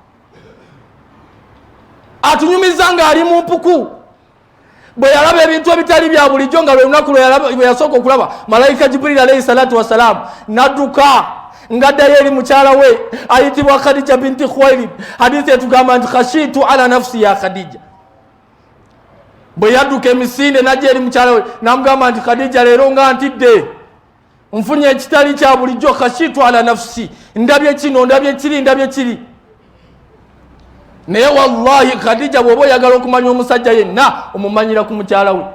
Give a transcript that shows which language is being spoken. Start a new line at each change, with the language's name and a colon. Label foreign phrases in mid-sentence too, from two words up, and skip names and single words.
Ganda: Atunyumiza ng'ali mu mpuku. Bwe yalaba ebintu ebitali bya bulijjo nga lwe lunaku lwe yasooka okulaba malayika Jibril
Arabic: عليه الصلاة والسلام
Ganda: n'adduka ng'addayo eri mukyala we ayitibwa Khadija binti Khuwailid. Hadithi etugamba nti
Arabic: خشيت على نفسي
Ganda: ya Khadija. Bwe yadduka emisinde n'ajja eri mukyala we n'amugamba nti Khadija leero nga ntidde nfunye ekitali kya bulijjo,
Arabic: خشيت على نفسي,
Ganda: ndabye kino ndabye kiri. Naye wallahi Khadija bw'oba oyagala okumanya omusajja yenna omumanyira ku mukyala we.